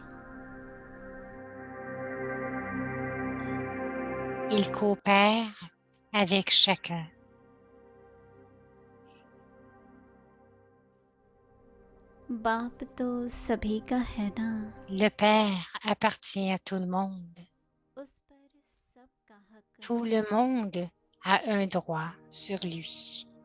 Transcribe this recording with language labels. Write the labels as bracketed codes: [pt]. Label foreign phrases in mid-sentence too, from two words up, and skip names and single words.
[fr] Il coopère avec chacun. [hi] बाप तो सभी का है ना [fr] Le Père appartient à tout le monde. [hi] उस पर सबका हक [fr] Tout le monde a un droit sur lui.